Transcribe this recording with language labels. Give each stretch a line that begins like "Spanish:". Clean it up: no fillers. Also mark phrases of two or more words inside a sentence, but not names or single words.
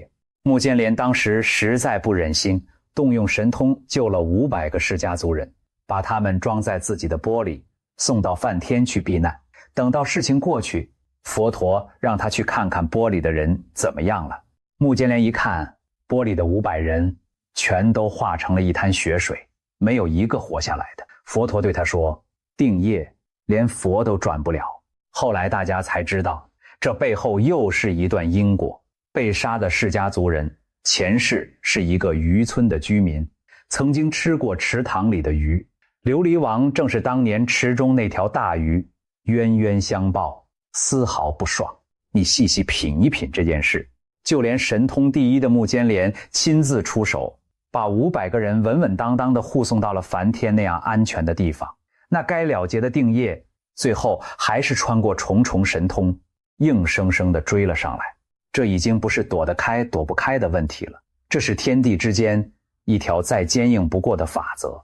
Chinese: 目犍連當時實在不忍心，動用神通救了500個釋家族人，把他們裝在自己的钵裡，送到梵天去避難。等到事情過去，佛陀讓他去看看钵裡的人怎麼樣了。目犍連一看，钵裡的500人全都化成了一灘血水，沒有一個活下來的。佛陀對他說，定業連佛都轉不了。後來大家才知道，這背後又是一段因果。被殺的釋家族人前世是一個漁村的居民，曾經吃過池塘裡的魚。琉璃王正是當年池中那條大魚，冤冤相報，絲毫不爽。你細細品一品這件事，就連神通第一的目犍連親自出手，把500個人穩穩當當地護送到了梵天那樣安全的地方。那該了結的定業，最後還是穿過重重神通，硬生生地追了上來。這已經不是躲得開躲不開的問題了，這是天地之間一條再堅硬不過的法則。